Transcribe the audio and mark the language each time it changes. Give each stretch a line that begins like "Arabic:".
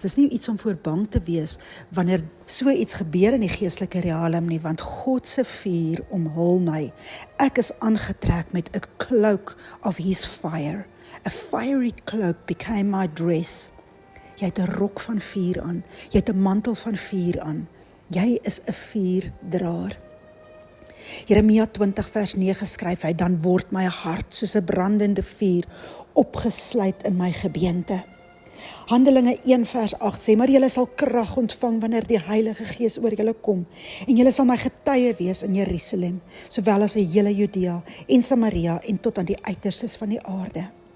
Afrikaans: Dis nie iets om voor bang te wees wanneer so iets gebeur in die geestelike realm nie, want God se vuur omhul my. Ek is aangetrek met 'n
English: cloak of his fire. A fiery cloak became my dress.
Afrikaans: Jy het 'n rok van vuur aan. Jy het 'n mantel van vuur aan. Jy is 'n vuurdraer. Jeremia 20 vers 9 skryf hy, dan word my hart soos 'n brandende vuur opgesluit in my gebeente. Handelinge 1 vers 8 sê, maar julle sal krag ontvang wanneer die Heilige Gees oor julle kom, en julle sal my getuie wees in Jerusalem, sowel as in hele Judea en Samaria en tot aan die uiterstes van die aarde.